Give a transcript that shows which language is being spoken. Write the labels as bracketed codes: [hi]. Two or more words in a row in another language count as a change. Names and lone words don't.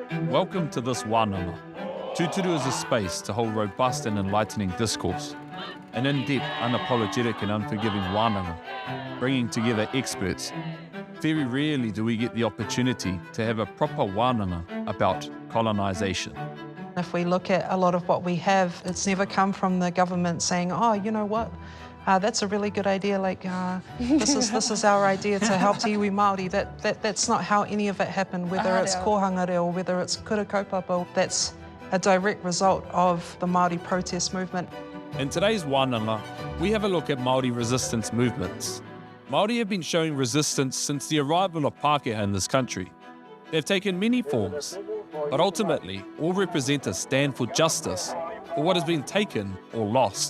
[en] Welcome to this wānanga. Tūturu is a space to hold robust and enlightening discourse, an in-depth, unapologetic and unforgiving wānanga, bringing together experts. Very rarely do we get the opportunity to have a proper wānanga about colonisation. If we look at a lot of what we have, it's never come from the government saying, oh, you know what, that's a really good idea, like this is our idea to help [mi] te iwi Māori. [en] That's not how any of it happened, whether it's [mi] kohanga reo, [en] whether it's [mi] kura kaupapa. [en] That's a direct result of the Māori protest movement. In today's wānanga, we have a look at Māori resistance movements. Māori have been showing resistance since the arrival of Pākehā in this country. They've taken many forms, but ultimately all represent a stand for justice for what has been taken or lost.